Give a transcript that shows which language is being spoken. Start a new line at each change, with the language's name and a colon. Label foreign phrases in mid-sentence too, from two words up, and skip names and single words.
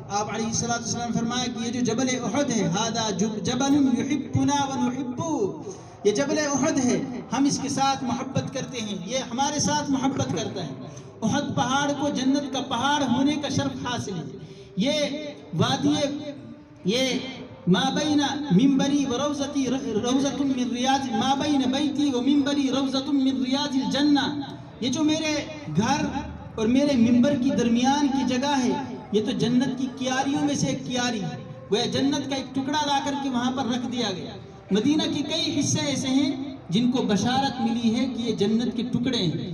Urdu: آپ علیہ السلام فرمایا کہ یہ جو جبل احد ہے،
Arabic: ھذا جبل یحبنا ونحبہ،
Urdu: یہ جبل احد ہے، ہم اس کے ساتھ محبت کرتے ہیں، یہ ہمارے ساتھ محبت کرتا ہے۔ احد پہاڑ کو جنت کا پہاڑ ہونے کا شرف حاصل ہے۔ یہ وادی، یہ
Arabic: ما بین منبری و روضتی روضۃ من ریاض، ما بین بیتی و منبری روضۃ من ریاض الجنہ،
Urdu: یہ جو میرے گھر اور میرے منبر کی درمیان کی جگہ ہے، یہ تو جنت کی کیاریوں میں سے ایک کیاری ہے، وہ جنت کا ایک ٹکڑا لا کر کے وہاں پر رکھ دیا گیا۔ مدینہ کی کئی حصے ایسے ہیں جن کو بشارت ملی ہے کہ یہ جنت کے ٹکڑے ہیں۔